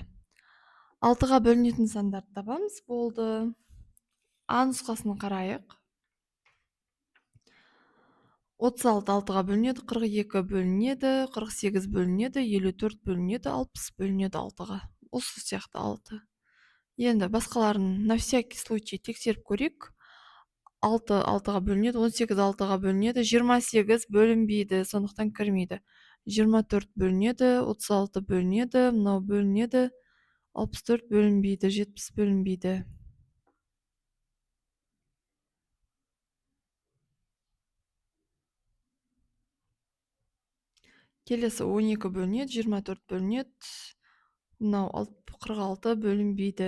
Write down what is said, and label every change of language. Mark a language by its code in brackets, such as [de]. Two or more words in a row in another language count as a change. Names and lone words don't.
[kk] 6-ға бөлінетін сандарды табамыз, болды. А нұсқасын қарайық. 36 6-ға бөлінеді, 42 бөлінеді, 48 бөлінеді, 54 бөлінеді, 60 бөлінеді 6-ға. Осы сияқты 6. Енді басқаларын [ru] на всякий случай [kk] тексеріп көрейік. 6 6-ға бөлінеді, 18 6-ға бөлінеді, 28 бөлінбейді, сондықтан кірмейді. 24 бөлінеді, 36 бөлінеді, мынау бөлінеді, 64 бөлінбейді, 70 бөлінбейді. Келесі 12 бөлінеді, 24 бөлінеді, мынау 46 бөлінбейді.